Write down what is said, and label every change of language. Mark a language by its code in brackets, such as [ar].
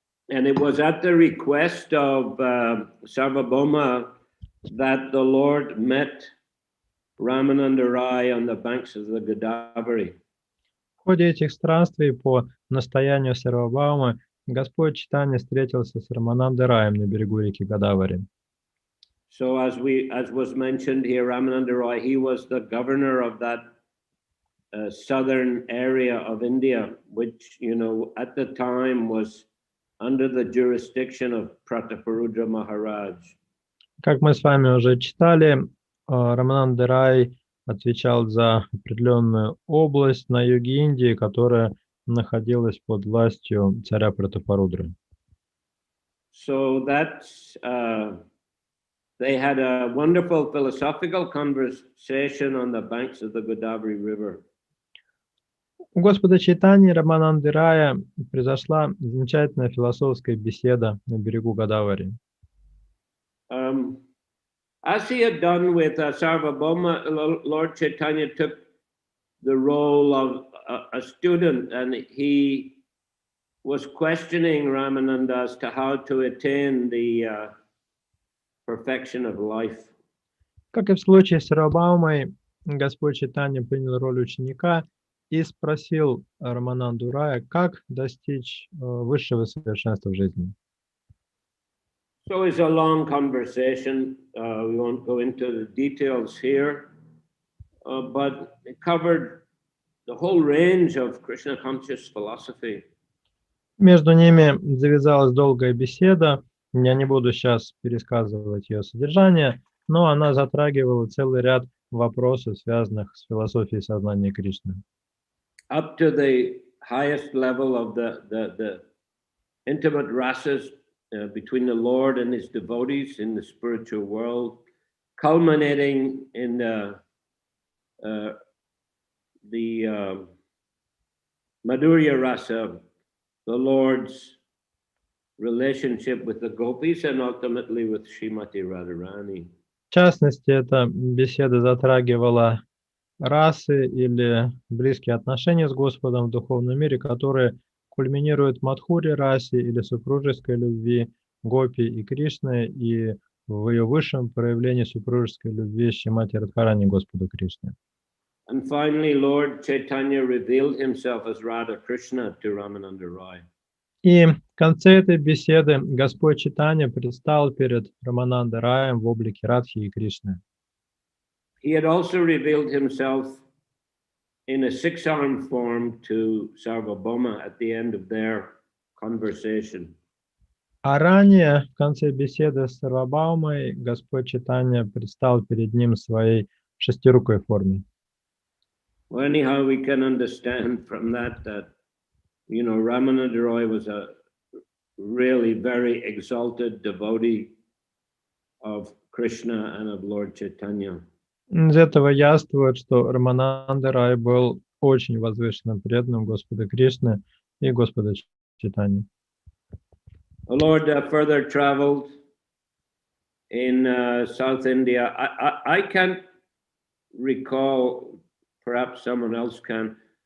[en] And it was at the request of Sarvabhauma that the Lord met Ramananda Rai on the banks of the Godavari. [ru] В ходе этих странствий по настоянию Сарвабхаумы Господь Чайтанья встретился с Раманандой Раем на берегу реки Годавари. [en] So as was mentioned here, Ramananda Rai, he was the governor of that southern area of India, which, you know, at the time was under the jurisdiction of Prataparudra Maharaj. [ru] Как мы с вами уже читали, Рамананда Рай отвечал за определенную область на юге Индии, которая находилась под властью царя Пратапарудры. [en] So that's they had a wonderful philosophical conversation on the banks of the Godavari River. [ru] У Господа Чайтаньи Рамананды Рая произошла замечательная философская беседа на берегу Годавари. [en] As he had done with Sarvabhauma, Lord Chaitanya took the role of a student, and he was questioning Ramananda as to how to attain the perfection of life. [ru] Как и в случае с Сарвабхаумой, Господь Чайтанья принял роль ученика и спросил Рамананду Рая, как достичь высшего совершенства в жизни. [en] So it's a long conversation. We won't go into the details here, but it covered the whole range of Krishna conscious philosophy. [ru] Между ними завязалась долгая беседа. Я не буду сейчас пересказывать ее содержание, но она затрагивала целый ряд вопросов, связанных с философией сознания Кришны. [en] Up to the highest level of the intimate rasas between the Lord and his devotees in the spiritual world, culminating in the Madhurya rasa, the Lord's relationship with the gopis and ultimately with Srimati Radharani. [ru] В частности, эта беседа затрагивала расы или близкие отношения с Господом в духовном мире, которые кульминируют в Мадхуре расе или супружеской любви Гопи и Кришны и в ее высшем проявлении супружеской любви Шримати Радхарани Господу Кришны. [en] And finally, Lord Chaitanya revealed himself as Radha Krishna to Ramananda Rai. [ru] И в конце этой беседы Господь Чайтанья предстал перед Раманандой Раем в облике Радхи и Кришны. [en] He had also revealed himself in a 6-armed form to Sarvabhauma at the end of their conversation. [ru] А ранее, в конце беседы с Сарвабхаумой, Господь Чайтанья предстал перед ним в своей шестирукой форме. [en] Well, anyhow, we can understand from that, you know, Ramananda Rai was a really very exalted devotee of Krishna and of Lord Chaitanya. [ru] Из этого яствует, что Рамананда Рай был очень возвышенным преданным Господа Кришны и Господа Чайтаньи. [en] The Lord further traveled in South India. I can't recall, perhaps someone else can.